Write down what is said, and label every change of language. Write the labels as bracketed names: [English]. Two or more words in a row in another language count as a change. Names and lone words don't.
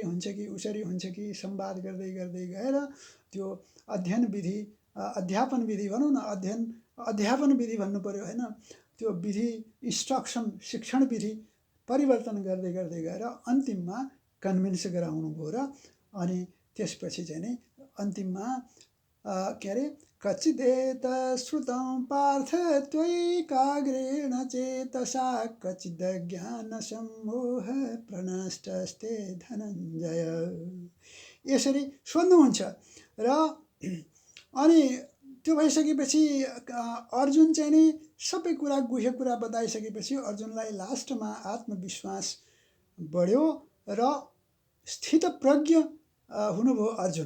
[Nepali] हुन्छ कि उसरी हुन्छ कि संवाद गर्दै गएर त्यो अध्ययन विधि, अध्यापन विधि भनौँ न, अध्यापन विधि भन्नु पर्यो होइन, त्यो विधि, इन्स्ट्रक्सन, शिक्षण विधि परिवर्तन गर्दै गएर अन्तिममा कन्भिन्स गराउनु भयो र अनि त्यसपछि चाहिँ नि अन्तिममा के अरे [Sanskrit] कचिदेत श्रुतं पार्थ त्वयैकाग्रेण चेतसा कचिद ज्ञान सम्मोह प्रनष्टस्ते धनञ्जय। [Nepali] यसरी सोध्नुहुन्छ र अनि त्यो भइसकेपछि अर्जुन चाहिँ नि सबै कुरा गुह्य कुरा बताइसकेपछि अर्जुनलाई लास्टमा आत्मविश्वास बढ्यो र स्थितप्रज्ञ हुनुभयो अर्जुन।